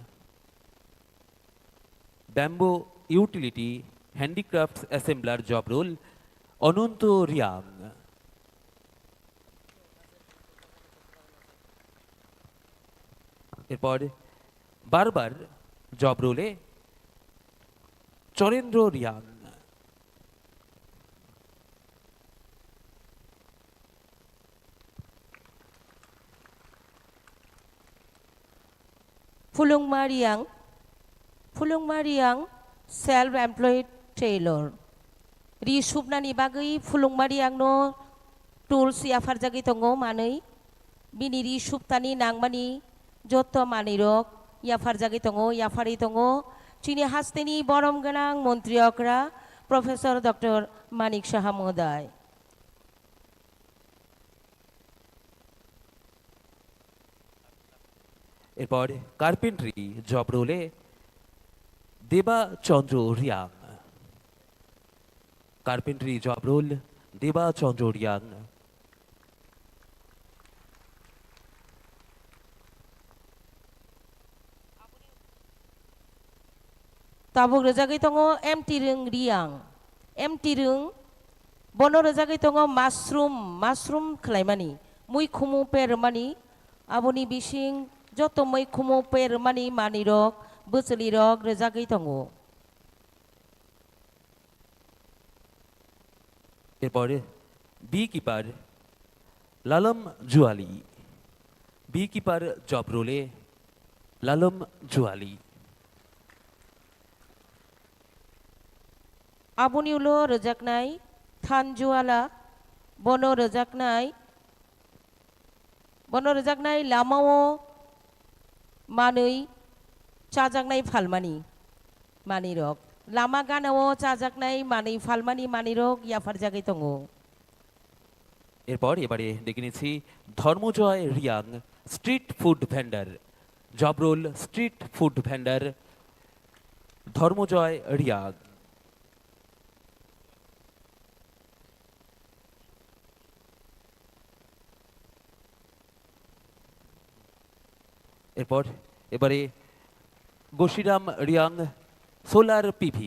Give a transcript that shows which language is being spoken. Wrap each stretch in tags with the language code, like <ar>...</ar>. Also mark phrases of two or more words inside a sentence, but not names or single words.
<en>bamboo utility handicraft assembler job role অনন্ত রিয়াং।</en> <bn>এরপর বারবার</bn> <en>job role</en> <bn>চরেন্দ্র রিয়াং।</bn> <en>Fulungma Riang self-employed tailor.</en> <trp>Ri subnani bagai Fulungma Riang no tools yafarjagi tongo manei bini ri subtani nangmani jotto manirok yafarjagi tongo yafari tongo chini hasteni borom ganang montriokra Professor Dr. Manik Saha Mohoday.</trp> <bn>এরপর</bn> <en>carpentry job role</en> <bn>দেবা চন্দ্র রিয়াং।</bn> <en>carpentry job role দেবা চন্দ্র রিয়াং।</en> <trp>Tabuk rezagi tongo emtirung riang. Emtirung bono rezagi tongo mushroom khlaimani. Mui khumu permani aboni bising joto mui khumu permani manirok busulirok rezagi tongo.</trp> <bn>এরপরে</bn> <en>bee keeper</en> <bn>লালম জুয়ালি।</bn> <en>bee keeper job role লালম জুয়ালি।</en> <trp>Aboni ulo rejaknai thanjuala bono rejaknai lamao manui chajaknai phalmani manirok lama ganao chajaknai mani phalmani manirok yafarjagi tongo.</trp> <bn>এবারে দেখে নিচ্ছি ধর্মজয় রিয়াং</bn> <en>street food vendor job role street food vendor</en> <bn>ধর্মজয় রিয়াং। এবারে গোশিরাম রিয়াং</bn> <en>solar PV.</en>